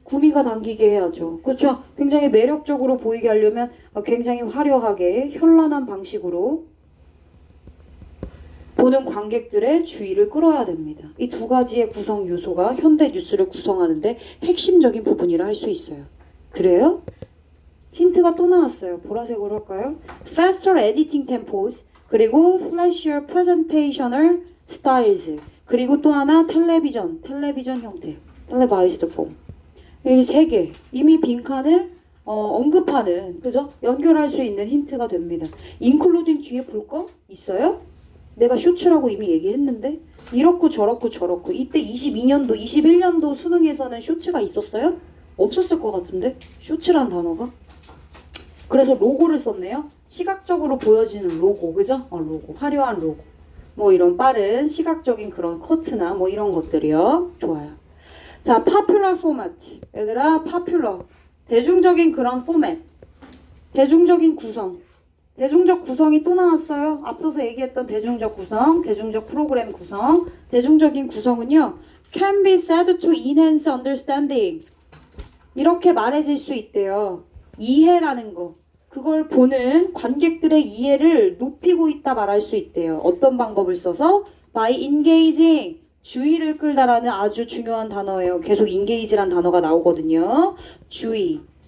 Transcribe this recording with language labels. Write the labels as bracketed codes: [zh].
[ko] 구미가 당기게 해야죠. 그렇죠? 굉장히 매력적으로 보이게 하려면 굉장히 화려하게 현란한 방식으로 보는 관객들의 주의를 끌어야 됩니다. 이 두 가지의 구성 요소가 현대 뉴스를 구성하는데 핵심적인 부분이라 할 수 있어요. 그래요? 힌트가 또 나왔어요. 보라색으로 할까요? [en] Faster editing tempos, [ko] 그리고 [en] flashier presentational styles, [ko] 그리고 또 하나 텔레비전 형태, [en] televised form. [ko] 이 세 개 이미 빈칸을 언급하는, 그죠? 연결할 수 있는 힌트가 됩니다. including 뒤에 볼 거 있어요? 내가 쇼츠라고 이미 얘기했는데 이렇고 저렇고 저렇고. 이때 22년도 21년도 수능에서는 쇼츠가 있었어요? 없었을 것 같은데 쇼츠란 단어가. 그래서 로고를 썼네요. 시각적으로 보여지는 로고, 그죠? 로고, 화려한 로고. 뭐 이런 빠른 시각적인 그런 커트나 뭐 이런 것들이요. 좋아요. 자, popular format. 얘들아, popular. 대중적인 그런 포맷. 대중적인 구성. 대중적 구성이 또 나왔어요. 앞서서 얘기했던 대중적 구성, 대중적 프로그램 구성. 대중적인 구성은요, [en] can be said to enhance understanding. [ko] 이렇게 말해질 수 있대요. 이해라는 거. 그걸 보는 관객들의 이해를 높이고 있다 말할 수 있대요. 어떤 방법을 써서? [en] by engaging. [ko] 주의를 끌다라는 아주 중요한 단어예요. 계속 engage란 단어가 나오거든요. 주의.